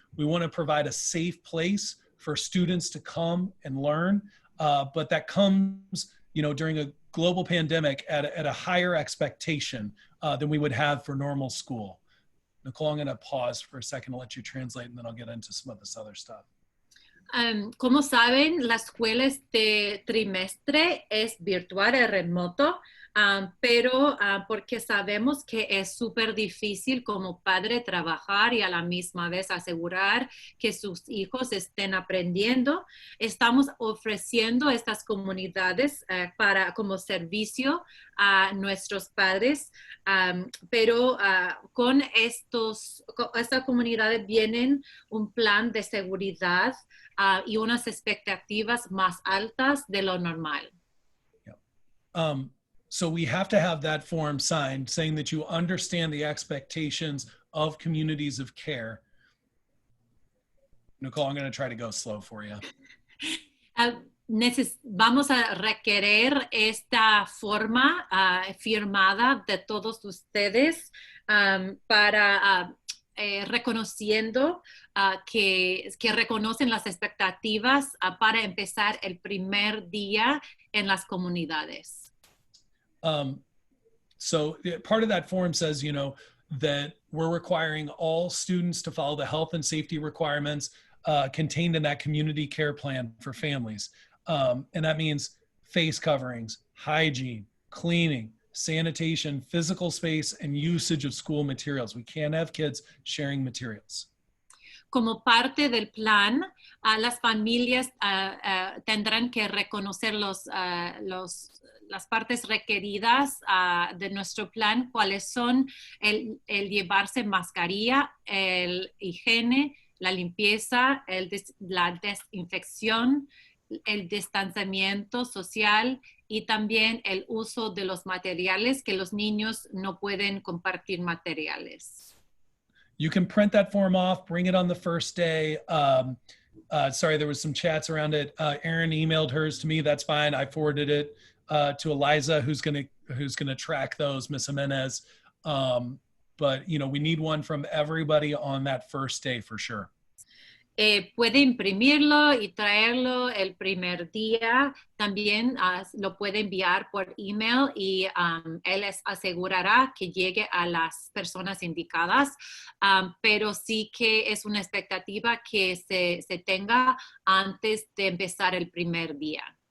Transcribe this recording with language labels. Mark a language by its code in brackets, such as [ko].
[en] We want to provide a safe place for students to come and learn, but that comes, you know, during a global pandemic at a higher expectation than we would have for normal school. Nicole, I'm going to pause for a second to let you translate, and then I'll get into some of this other stuff. [es] Como saben, la escuela este trimestre es virtual, es remoto, pero porque sabemos que es súper difícil como padre trabajar y a la misma vez asegurar que sus hijos estén aprendiendo, estamos ofreciendo estas comunidades como servicio a nuestros padres, pero con esta comunidad vienen un plan de seguridad y unas expectativas más altas de lo normal. [en] Yeah. So we have to have that form signed saying that you understand the expectations of communities of care. Nicole, I'm going to try to go slow for you. [es] Vamos a requerir esta forma firmada de todos ustedes para reconociendo que reconocen las expectativas para empezar el primer día en las comunidades. [en] So part of that form says, you know, that we're requiring all students to follow the health and safety requirements contained in that community care plan for families. And that means face coverings, hygiene, cleaning, sanitation, physical space, and usage of school materials. We can't have kids sharing materials. [es] Como parte del plan, las familias tendrán que reconocer las partes requeridas de nuestro plan, cuáles son el llevarse mascarilla, el higiene, la limpieza, la desinfección, el distanciamiento social y también el uso de los materiales, que los niños no pueden compartir materiales. [en] You can print that form off, bring it on the first day. Sorry, there was some chats around it. Erin emailed hers to me. That's fine. I forwarded it to Eliza, who's gonna track those, Miss Jimenez. But you know, we need one from everybody on that first day for sure. [es] Puede imprimirlo y traerlo el primer día. También lo puede enviar por email y él les asegurará que llegue a las personas indicadas. Pero sí que es una expectativa que se tenga antes de empezar el primer día.